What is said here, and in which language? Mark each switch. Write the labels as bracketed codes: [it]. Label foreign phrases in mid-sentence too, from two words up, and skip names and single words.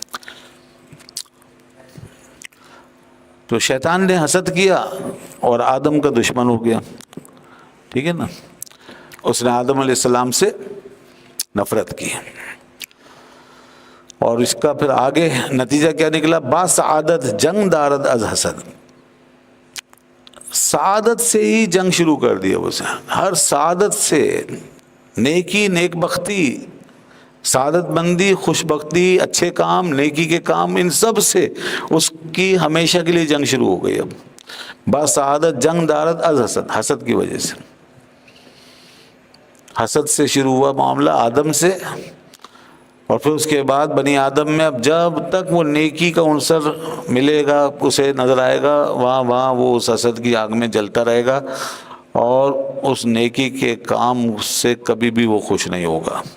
[ur] تو شیطان نے حسد کیا اور آدم کا دشمن ہو گیا، ٹھیک ہے نا، اس نے آدم علیہ السلام سے نفرت کی، اور اس کا پھر آگے نتیجہ کیا نکلا؟ [fa] با سعادت جنگ دارد از حسد، [ur] سعادت سے ہی جنگ شروع کر دیا اسے، ہر سعادت سے، نیکی، نیک بختی، سعادت مندی، خوش بختی، اچھے کام، نیکی کے کام، ان سب سے اس کی ہمیشہ کے لیے جنگ شروع ہو گئی۔ اب [fa] با سعادت جنگ دارد از حسد، [ur] حسد کی وجہ سے، حسد سے شروع ہوا معاملہ آدم سے، اور پھر اس کے بعد بنی آدم میں، اب جب تک وہ نیکی کا عنصر ملے گا، اسے نظر آئے گا، وہاں وہ اس حسد کی آگ میں جلتا رہے گا، اور اس نیکی کے کام سے کبھی بھی وہ خوش نہیں ہوگا،